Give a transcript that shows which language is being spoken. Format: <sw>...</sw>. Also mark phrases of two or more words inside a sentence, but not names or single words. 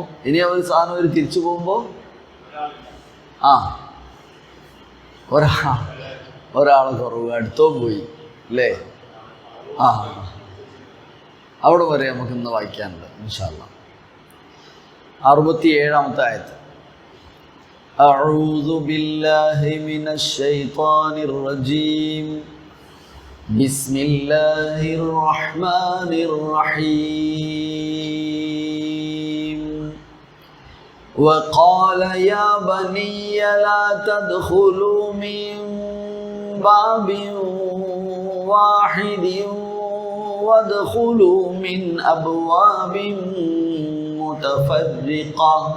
<ml>ഇനി അവർ തിരിച്ചു പോകുമ്പോൾ ഒരാളെ കുറവ്, അടുത്തോ പോയി അല്ലേ? അവിടെ വരെ നമുക്ക് ഇന്ന് വായിക്കാനുണ്ട്</ml> <ar>إن شاء الله.</ar> <ml>67-ാമത്തെ ആയത്ത്.</ml> <ar>أعوذ بالله من الشيطان الرجيم بسم الله الرحمن الرحيم وقال يا بني لا تدخلوا من باب واحد وادخلوا من أبواب متفرقة</ar>